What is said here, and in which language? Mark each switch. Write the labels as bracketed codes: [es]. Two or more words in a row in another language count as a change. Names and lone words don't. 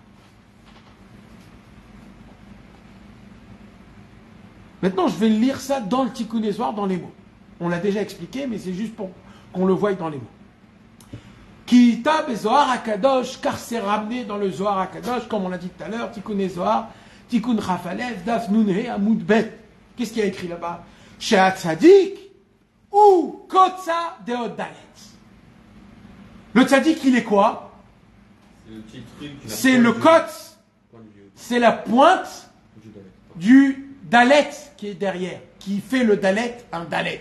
[fr] Maintenant, je vais lire ça dans le Tikkun Zohar, dans les mots. On l'a déjà expliqué, mais c'est juste pour qu'on le voie dans les mots. Kitab et Zohar HaKadosh, car c'est ramené dans le Zohar HaKadosh, comme on l'a dit tout à l'heure, [he] תיקון זוהר, תיקון כ"א, דף נ"ה עמוד ב. [fr] Qu'est-ce qu'il y a écrit là-bas? [he] שאת צדיק או קוצא דאות דלת. [fr] Le Tzadik, il est quoi? C'est le petit truc. C'est le Kotz, c'est la pointe du Dalet qui est derrière, qui fait le Dalet un Dalet.